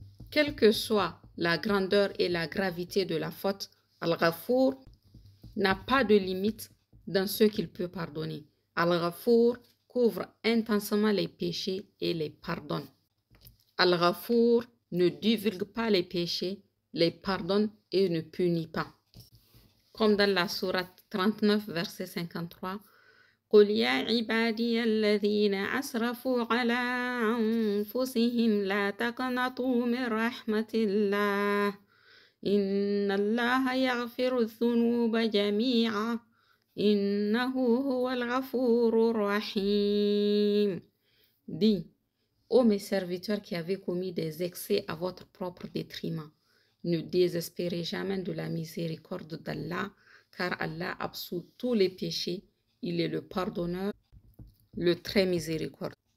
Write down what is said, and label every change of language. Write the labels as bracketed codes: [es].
[fr] Quelle que soit la grandeur et la gravité de la faute, Al-Ghafour n'a pas de limite dans ce qu'il peut pardonner. Al-Ghafour couvre intensément les péchés et les pardonne. Al-Ghafour ne divulgue pas les péchés, les pardonne et ne punit pas. Comme dans la sourate 39, verset 53, [ar] قل يا عبادي الذين أسرفوا على أنفسهم لا تقنطوا من رحمة الله إن الله يغفر الذنوب جميعا إنه هو الغفور الرحيم. [fr] Dis, ô mes serviteurs qui avez commis des excès à votre propre détriment, ne désespérez jamais de la miséricorde d'Allah, car Allah absout tous les péchés. Il est le pardonneur, le très miséricordieux.